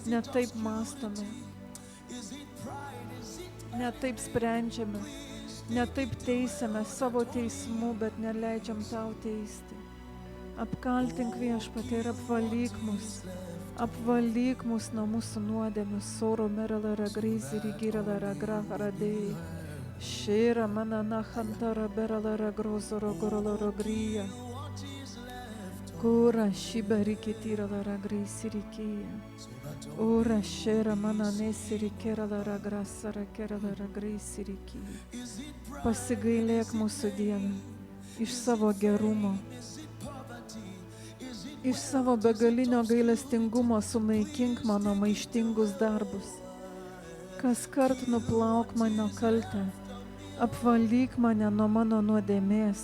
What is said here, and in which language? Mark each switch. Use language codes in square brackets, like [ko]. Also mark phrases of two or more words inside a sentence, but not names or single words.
[lt] ne taip mąstome, ne taip sprendžiame, ne taip teisiame savo teismu, bet neleidžiam tau teisti. Apkaltink Viešpatie ir apvalyk mus nuo mūsų nuodėmių. Soro merala grįzi rigirala graha radėjai. Šėra manana hantara berala grozoro gorolo gryja. Kura šibari kitirala grįsi rikyja. Ora šėra mananesi rikerala grasara kerala grįsi rikyja. Pasigailėk mūsų Dieve iš savo gerumo, iš savo begalinio gailestingumo sunaikink mano maištingus darbus. Kas kart nuplauk mano kaltę, apvalyk mane nuo mano nuodėmės.